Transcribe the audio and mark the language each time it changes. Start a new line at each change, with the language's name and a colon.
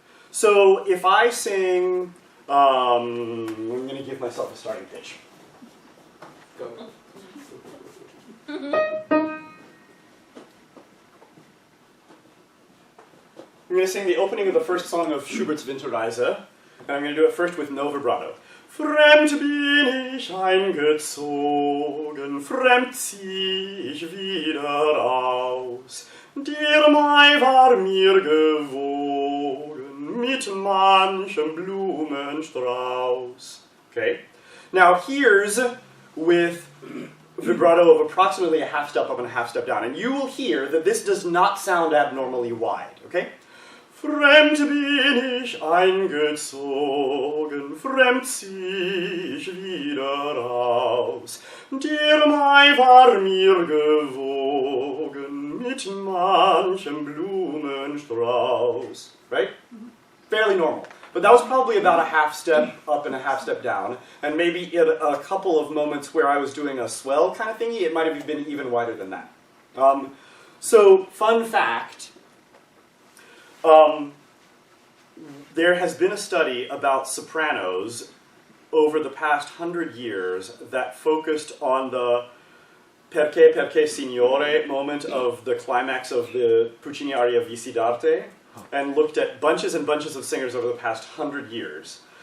English: So if I sing, I'm going to give myself a starting pitch. Go. I'm going to sing the opening of the first song of Schubert's Winterreise, and I'm going to do it first with no vibrato.
German: Fremd bin ich eingezogen, fremd zieh ich wieder aus. Der Mai war mir gewogen, mit manchem Blumenstrauß.
English: Okay? Now here's with vibrato of approximately a half step up and a half step down. And you will hear that this does not sound abnormally wide, okay?
German: Fremd bin ich eingezogen, fremd zieh ich wieder aus. Der Mai war mir gewogen, mit manchem Blumenstrauß.
English: Right? Fairly normal. But that was probably about a half step up and a half step down. And maybe in a couple of moments where I was doing a swell kind of thingy, it might have been even wider than that. So, fun fact, there has been a study about sopranos over the past 100 years that focused on the perché signore moment of the climax of the Puccini aria Vici d'arte, and looked at bunches and bunches of singers over the past 100 years.